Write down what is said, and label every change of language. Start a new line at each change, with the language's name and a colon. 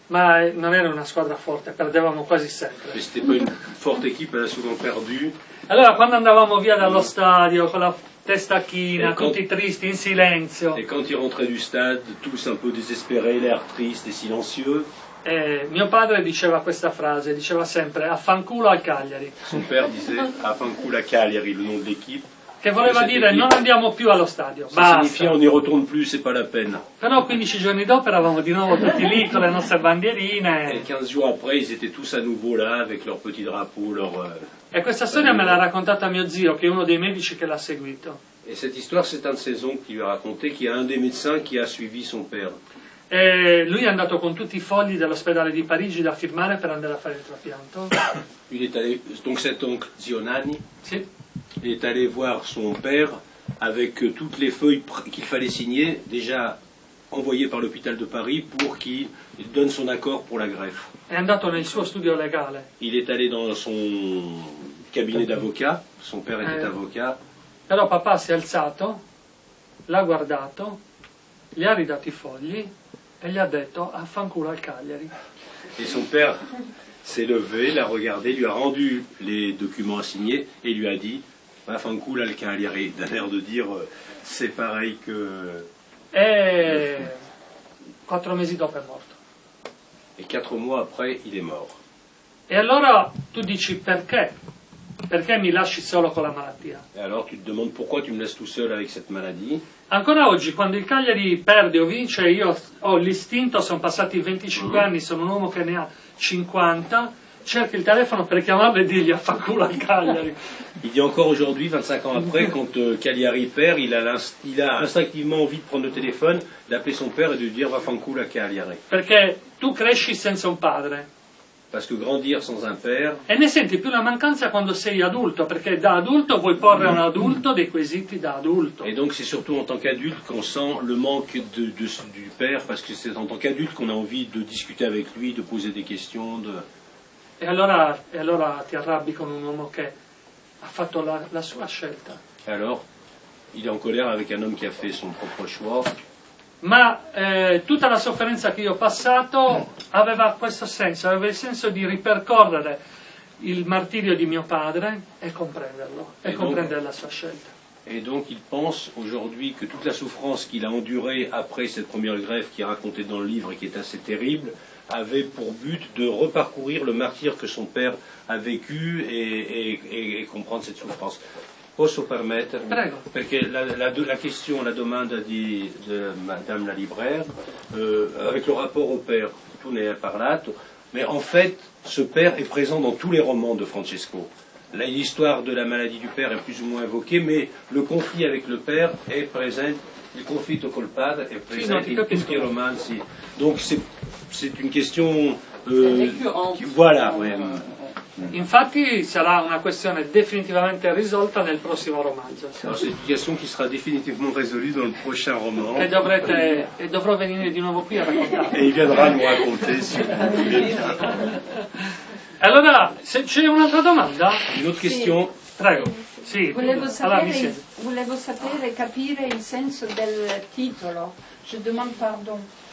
Italian: Ma non era una squadra forte, perdevamo quasi sempre.
French: Mais c'était pas une forte équipe, elle a souvent perdu.
Italian: Allora quando andavamo via dallo stadio con la testa china, E con- tutti tristi, in silenzio,
French: Et quand ils rentraient du stade, tous un peu désespérés, l'air triste et silencieux,
Italian: mio padre diceva questa frase, diceva sempre: affanculo al Cagliari.
French: son père disait «
Italian: Afanculo Cagliari
French: », le nom de l'équipe.
Italian: che voleva dire non andiamo più allo stadio,
French: Ça signifie
Italian: basta.
French: on n'y retourne plus, c'est pas la peine.
Italian: Però 15 giorni dopo eravamo di nuovo tutti lì con le nostre
French: Et
Italian: bandierine.
French: 15 jours après, ils étaient tous à nouveau là avec leurs petits drapeaux,
Italian: E questa storia me l'ha raccontata mio zio, che è uno dei medici che l'ha seguito.
French: Et cette histoire, c'est un de ses oncles qui lui a raconté, qui est un des médecins qui a suivi son père.
Italian: E lui è andato con tutti i fogli dell'ospedale di Parigi da firmare per andare a fare il trapianto.
French: Il est allé, donc cet oncle Zionani
Italian: Sì.
French: est allé voir son père avec toutes les feuilles qu'il fallait signer, déjà envoyées par l'hôpital de Paris pour qu'il donne son accord pour la greffe.
Italian: È andato nel suo studio legale.
French: Il est allé dans son cabinet d'avocat, son père était avocat,
Italian: Però papà si è alzato, l'ha guardato, gli ha ridato i fogli e gli ha detto affanculo al Cagliari.
French: et son père s'est levé, l'a regardé, lui a rendu les documents à signer et lui a dit
Italian: va fanculo al Cagliari,
French: d'un air de dire c'est pareil que...
Italian: E 4 mesi dopo è morto.
French: Et 4 mois après, il est mort.
Italian: E allora tu dici perché? Perché mi lasci solo con la malattia?
French: Et alors tu te demandes pourquoi tu me laisses tout seul avec cette maladie.
Italian: Ancora oggi, quando il Cagliari perde o vince, io ho l'istinto, sono passati 25 anni, sono un uomo che ne ha 50, cerco il telefono per chiamarlo e dirgli affanculo al Cagliari.
French: Il dit encore aujourd'hui, 25 ans après, quand Cagliari perd, il a instinctivement envie de prendre le téléphone, d'appeler son père et de lui dire
Italian: va fanculo a Cagliari. Perché tu cresci senza un padre
French: Parce que grandir sans un père,
Italian: e ne senti più la mancanza quando sei adulto, perché da adulto vuoi porre a un adulto dei quesiti da adulto.
French: et donc c'est surtout en tant qu'adulte qu'on sent le manque du père, parce que c'est en tant qu'adulte qu'on a envie de discuter avec lui, de poser des questions.
Italian: E allora ti arrabbi con un uomo che ha fatto la sua scelta.
French: Et alors, il est en colère avec un homme qui a fait son propre choix.
Italian: Ma tutta la sofferenza che io ho passato aveva questo senso, aveva il senso di ripercorrere il martirio di mio padre e comprenderlo, e comprendere la sua scelta.
French: Et donc il pense aujourd'hui que toute la souffrance qu'il a endurée après cette première greffe qui est racontée dans le livre et qui est assez terrible, avait pour but de reparcourir le martyre que son père a vécu et comprendre cette souffrance.
Italian: Posso permettere? Prego. Perché
French: la question,
Italian: la domanda
French: de Madame la libraire, avec le rapport au père,
Italian: tu ne hai parlato,
French: mais en fait, ce père est présent dans tous les romans de Francesco. L'histoire de la maladie du père est plus ou moins évoquée, mais le conflit avec le père est présent,
Italian: il conflitto col padre
French: est présent
Italian: in tutti i romanzi.
French: Donc c'est une question... voilà, ouais.
Italian: Infatti sarà una questione definitivamente risolta nel prossimo romanzo.
French: Alors c'est une question qui sera définitivement résolue dans le prochain roman.
Italian: E dovrò venire di nuovo qui a raccontare.
French: Et il viendra nous raconter si vous voulez.
Italian: Allora, se c'è un'altra domanda?
French: Une autre question?
Italian: Prego. Sì, Volevo allora mi siede. sapere, capire il senso del titolo. Je demande pardon.